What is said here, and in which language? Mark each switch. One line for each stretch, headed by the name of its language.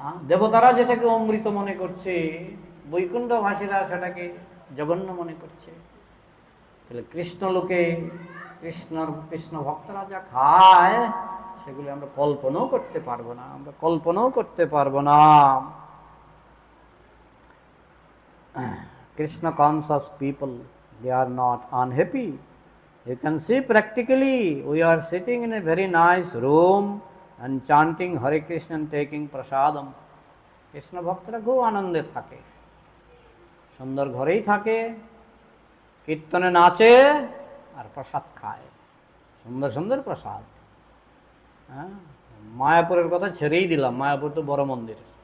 Bangla: দেবতারা যেটাকে অমৃত মনে করছে, বৈকুণ্ঠবাসীরা সেটাকে জঘন্য মনে করছে। তাহলে কৃষ্ণ লোকে, কৃষ্ণ ভক্তরা যা খায়, সেগুলি আমরা কল্পনাও করতে পারবো না, আমরা কল্পনাও করতে পারবো না।
English: Krishna conscious people, they are not unhappy. You can see practically, we are sitting in a very nice room and chanting Hare Krishna and taking prasadam.
Bangla: Krishna ভক্তরা খুব আনন্দে থাকে, সুন্দর ঘরেই থাকে, কীর্তনে নাচে আর প্রসাদ খায়, সুন্দর সুন্দর প্রসাদ। হ্যাঁ, মায়াপুরের কথা ছেড়েই দিলাম, মায়াপুর তো বড় মন্দির।